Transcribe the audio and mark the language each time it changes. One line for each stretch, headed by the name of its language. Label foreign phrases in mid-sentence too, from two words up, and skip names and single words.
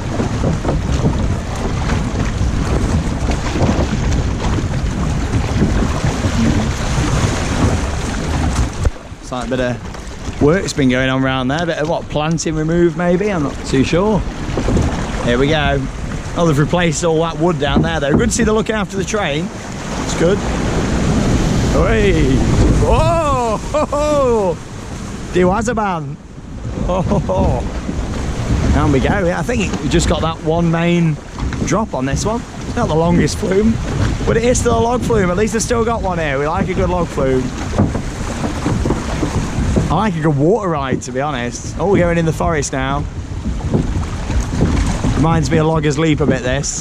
English: It's like a bit of work's been going on around there. A bit of what, planting removed maybe? I'm not too sure. Here we go. Oh, they've replaced all that wood down there though. Good to see they're looking after the train. It's good. Oi! Whoa! Ho, ho. Die Wazaban! Oh, ho, ho. Down we go. Yeah, I think we just got that one main drop on this one. It's not the longest flume, but it is still a log flume. At least they've still got one here. We like a good log flume. I like a good water ride, to be honest. Oh, we're going in the forest now. Reminds me of Logger's Leap a bit, this.